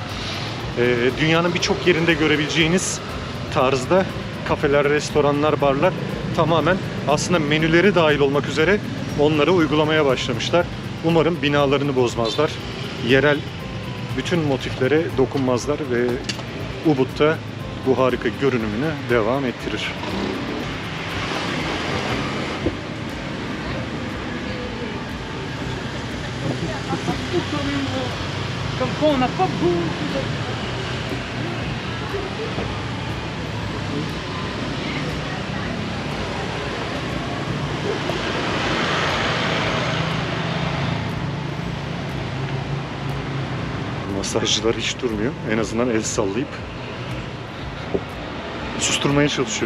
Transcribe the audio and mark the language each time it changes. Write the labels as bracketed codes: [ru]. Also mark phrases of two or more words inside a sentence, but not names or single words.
[tr] Dünyanın birçok yerinde görebileceğiniz tarzda kafeler, restoranlar, barlar tamamen aslında menüleri dahil olmak üzere onları uygulamaya başlamışlar. Umarım binalarını bozmazlar. Yerel bütün motiflere dokunmazlar ve Ubud'da bu harika görünümünü devam ettirir. [fr] Comme quoi on n'a pas beaucoup de... [tr] Masajcılar hiç durmuyor. En azından el sallayıp susturmaya çalışıyor.